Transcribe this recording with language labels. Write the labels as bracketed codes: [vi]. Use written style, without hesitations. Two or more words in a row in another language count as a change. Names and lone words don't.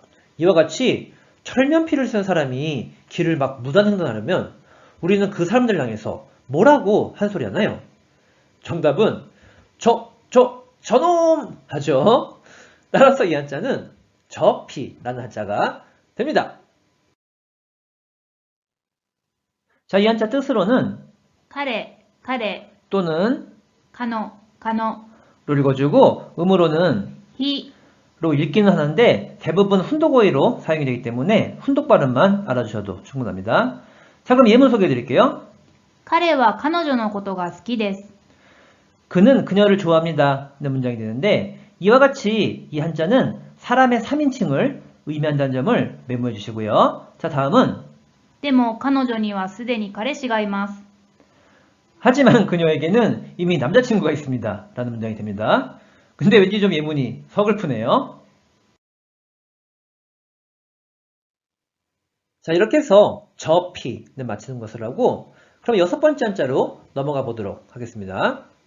[ko] 이와 같이 철면피를 쓴 사람이 길을 막 무단 횡단하려면 우리는 그 사람들 향해서 뭐라고 한 소리 하나요? 정답은 저놈 하죠. 따라서 이 한자는 저피라는 한자가 됩니다. 자, 이 한자 뜻으로는 彼 또는 かの 로 읽어주고 음으로는 ひ 로 읽기는 하는데 대부분 훈독어휘로 사용이 되기 때문에 훈독 발음만 알아주셔도 충분합니다. 자, 그럼 예문 소개해 드릴게요. [ja] 彼は彼女のことが好きです [ko] 그는 그녀를 좋아합니다. 는 문장이 되는데 이와 같이 이 한자는 사람의 3인칭을 의미한다는 점을 메모해 주시고요. 자, 다음은 [ja] でも彼女にはすでに彼氏がいます [ko] 하지만 그녀에게는 이미 남자친구가 있습니다. 라는 문장이 됩니다. 근데 왠지 좀 예문이 서글프네요. 자, 이렇게 해서 저피는 마치는 것을 하고 그럼 6번째 한자로 넘어가 보도록 하겠습니다.